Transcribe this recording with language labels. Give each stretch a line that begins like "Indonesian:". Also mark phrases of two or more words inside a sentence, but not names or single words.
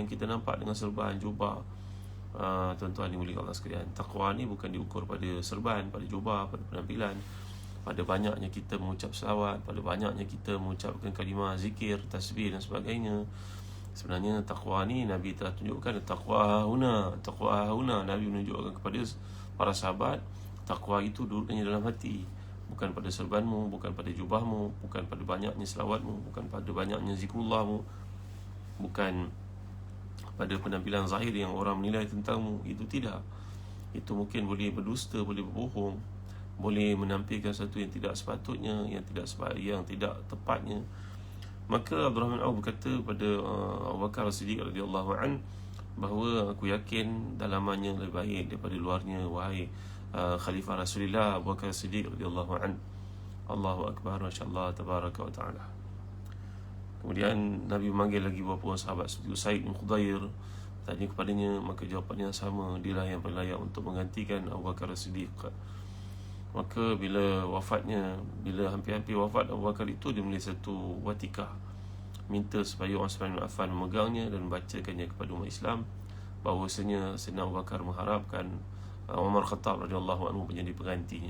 Malay: Yang kita nampak dengan serban, jubah, tuan-tuan dimuliakan Allah sekalian, takwa ni bukan diukur pada serban, pada jubah, pada penampilan, pada banyaknya kita mengucap selawat, pada banyaknya kita mengucapkan kalimah zikir, tasbih dan sebagainya. Sebenarnya takwa ni Nabi telah tunjukkan,
Arabic: تقوى هنا.
Malay: Nabi menunjukkan kepada para sahabat, takwa itu duduknya dalam hati, bukan pada serbanmu, bukan pada jubahmu, bukan pada banyaknya selawatmu, bukan pada banyaknya zikrullahmu, bukan pada penampilan zahir yang orang menilai tentangmu. Itu tidak. Itu mungkin boleh berdusta, boleh berbohong, boleh menampilkan sesuatu yang tidak sepatutnya, yang tidak tepatnya. Maka Abdul Rahman Auf berkata pada Abu Bakar As-Siddiq
Arabic: رضي الله عن,
Malay: bahawa aku yakin dalamannya lebih baik daripada luarnya, wahai Khalifah Rasulullah Abu Bakar As-Siddiq
Arabic: رضي الله عن. الله أكبر، ما شاء الله، تبارك وتعالى.
Malay: Kemudian Nabi memanggil lagi beberapa orang sahabat seperti Usaid bin Khudair, tanya kepadanya, maka jawapannya sama, dialah yang paling layak untuk menggantikan Abu Bakar As-Siddiq. Maka bila hampir-hampir wafat Abu Bakar itu, dia menulis satu watikah, minta supaya Uthman bin Affan memegangnya dan membacakannya kepada umat Islam, bahawasanya Sayyidina Abu Bakar mengharapkan Umar Khattab
Arabic: رضي الله عنه
Malay: menjadi penggantinya.